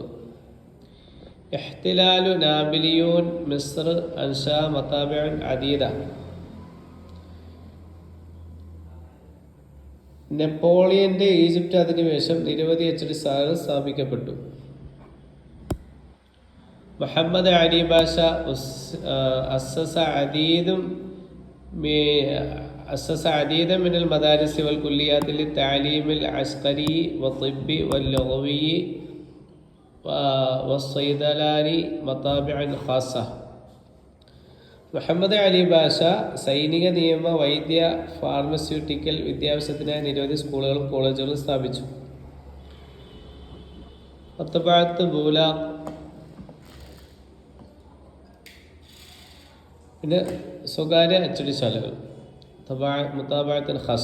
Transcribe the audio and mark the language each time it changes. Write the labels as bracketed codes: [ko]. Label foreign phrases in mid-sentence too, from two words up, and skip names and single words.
[ar] احتلال نابليون مصر أنشأ مطابع عديدة. [ml] നെപ്പോളിയന്റെ ഈജിപ്റ്റ് അധിനിവേശം നിരവധി അച്ചടിശാലകൾ സ്ഥാപിക്കപ്പെട്ടു. [ar] മുഹമ്മദ് അലി ബാഷ അസ്സസ عديدا من المدارس والكليات للتعليم العسكري والطبي واللغوي والصيدلاني مطابع خاصة. [ml] മുഹമ്മദ് അലി ബാഷ സൈനിക, നിയമ, വൈദ്യ, ഫാർമസ്യൂട്ടിക്കൽ വിദ്യാഭ്യാസത്തിനായി നിരവധി സ്കൂളുകളും കോളേജുകളും സ്ഥാപിച്ചു. മത്ബഅത്ത് ബൂലാഖ്. പിന്നെ സ്വകാര്യ അച്ചടിശാലകൾ, [ar] مطابع خاصة.